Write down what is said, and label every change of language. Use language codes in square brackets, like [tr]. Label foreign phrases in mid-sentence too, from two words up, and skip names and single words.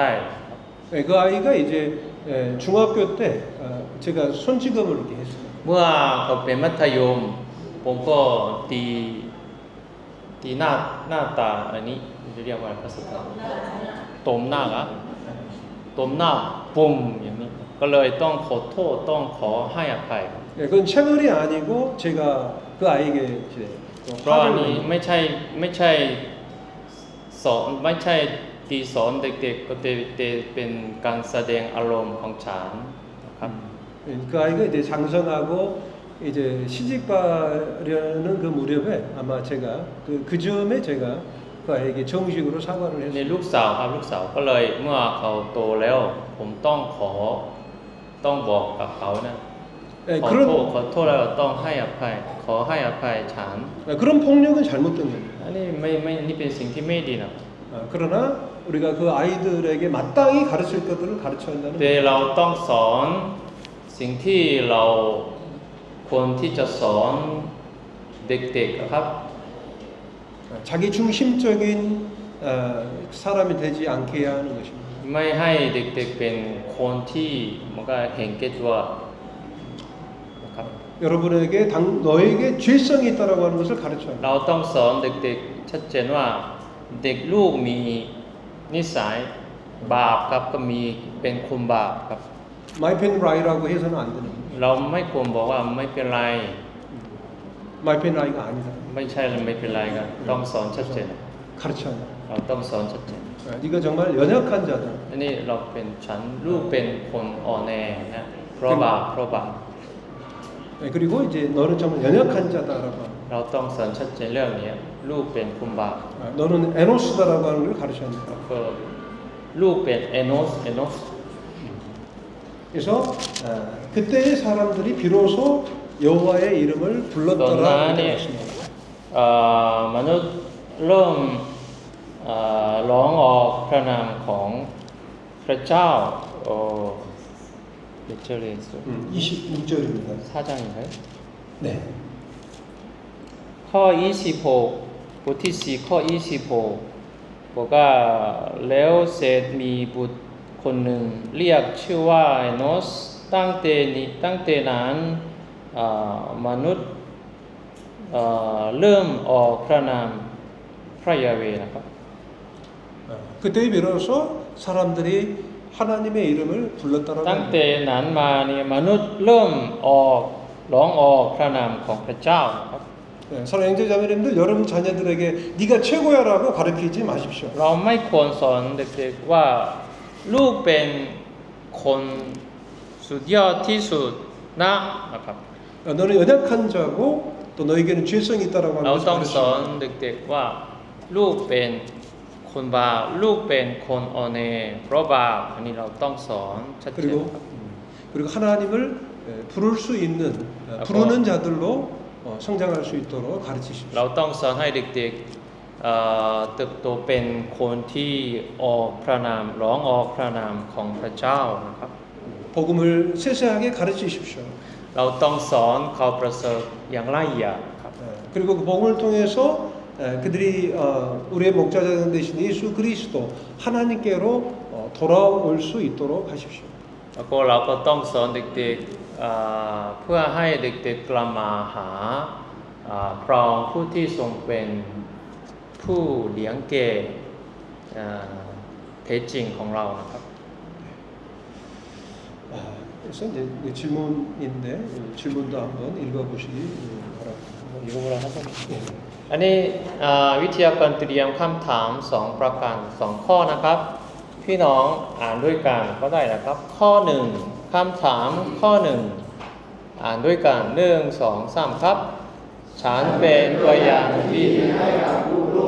[ko] 그 아이가 이제 중학교 때 제가 손찌검을 이렇게 했어요. [th] เมื่อเขาเป็นมัธยมผมก็ตีหน้าตาอันนี้จะเรียกว่าภาษาไทยตบหน้าปุ่มอย่างนี้ก็เลยต้องขอโทษต้องขอให้อภัย [ko] 그건 체벌이 아니고 제가 그 아이에게 이제 [th] เพราะอันนี้ไม่ใช่สอนไม่ใช่ตีสอนเด็กๆก็เป็นการแสดงอารมณ์ของฉันนะครับ [ko] 그 아이가 이제 장성하고 이제 시집가려는 그 무렵에 아마 제가 그 즈음에 제가 그 아이에게 정식으로 사과를 [th] ใน [ko] 했습니다. [th] ลูกสาวครับลูกสาวก็เลยเมื่อเขาโตแล้วผมต้องบอกกับเขานะขอโทษแล้วต้องให้อภัยขอให้อภัยฉัน [ko] 그런 폭력은 잘못된 겁니다. [th] อันนี้นี่เป็นสิ่งที่ไม่ดีนะ [ko] 그러나 우리가 그 아이들에게 마땅히 가르칠 것들을 가르쳐야 한다는 [th] แต่เราต้องสอนสิ่งที่เราควรที่จะสอนเด็กๆครับ [ko] 자기 중심적인 사람이 되지 않게 해야 하는 것입니다. [th] ไม่ให้เด็กๆเป็นคนที่มันก็เห็นแก่ตัวนะครับ [ko] 여러분에게 너에게 죄성이 있다라고 하는 것을 가르쳐야 합니다. [th] เราต้องสอนเด็กๆชัดเจนว่าเด็กลูกมีนิสัยบาปครับก็มีเป็นคนบาปครับ ไม่เป็นไร [ko] 라고 해서는 안 되는 거예요. [th] เราไม่ควรบอกว่าไม่เป็นไร ไม่เป็นไร [ko] 가 아니다. [th] ไม่ใช่หรือไม่เป็นไรครับต้องสอนชัดเจน [ko] 가르쳐야 합니다. [th] เราต้องสอนชัดเจน [ko] 네가 정말 연약한 자다. [th] อันนี้เราเป็นฉันลูกเป็นคนอ่อนแอนะเพราะบาป [ko] 그리고 이제 너는 정말 연약한 자다라고 합니다. [th] เราต้องสอนชัดเจนเรื่องนี้ลูกเป็นคนบาป [ko] 너는 에노스다라고 하는 걸 가르쳐야 합니다. [th] ก็ลูกเป็นเอโนส [ko] 그래서 그때의 사람들이 비로소 여호와의 이름을 [th] ตอนนั้น [ko] 불렀더라 [th] เนี่ย [ko] 이렇게 했습니다. [th] มนุษย์เริ่มร้องออกพระนามของพระเจ้าเ [ko] 몇 절에 있어요? 26절입니다. 4장인가요? 네. [th] ข้อ26บทที่4ข้อ26บอกว่าแล้วเสร็จมีบุตรคนหนึ่งเรียกชื่อว่าเอโนสตั้งแต่นั้นมนุษย์เริ่มออกพระนามพระยาเวห์นะครับ [ko] 그때 비로소 사람들이 하나님의 이름을 불렀다라고 [th] ตั้ง [ko] 합니다. [th] แต่นั้นมาเนี่ยมนุษย์เริ่มร้องออกพระนามของพระเจ้านะครับ [ko] 네, 사랑하는 형제자매님들 여러분 자녀들에게 네가 최고야라고 가르치지 마십시오. [th] เราไม่ควรสอนเด็กๆว่าลูกเป็นคนสุดยอดที่สุดนะครับ [ko] 너는 연약한 자고 또 너에게는 죄성이 있다라고 [th] เรา [ko] 하는 [th] ต้อง [ko] 것을 [th] สอน [ko] 가르칩니다. [th] เด็กๆว่าลูกเป็นคนบาปลูกเป็นคนอ่อนแอเพราะบาปอันนี้เราต้องสอนชัดเจน [ko] 그리고 하나님을 부를 수 있는 부르는 자들로 성장할 수 있도록 가르치십시오. [th] เราต้องสอนให้เด็กๆเติบโตเป็นคนที่ออกพระนามร้องออกพระนามของพระเจ้านะครับ [ko] 복음을 세세하게 가르치십시오. [th] เราต้องสอนเขาประเสริฐอย่างละเอียดครับ [ko] 그리고 그 복음을 통해서 그들이 우리의 목자장 되신 예수 그리스도 하나님께로 돌아올 수 있도록 하십시오. [th] แล้วก็เราก็ต้องสอนเด็กๆเพื่อให้เด็กๆกลับมาหาพระองค์ผู้ที่ทรงเป็นผู้เลี้ยงแก่แท้จริงของเรานะครับ [ko] 그래서 이제 질문인데 질문도 한번 읽어보시기 바랍니다. 이거보다 하자. [th] อันนี้วิทยากรเตรียมคำถาม2ประการ2ข้อนะครับ พี่น้องอ่านด้วยกันก็ได้นะครับ ข้อ1คำถามข้อ1อ่านด้วยกัน1 2 3ครับฉันเป็นตัวอย่างที่ให้กับลูก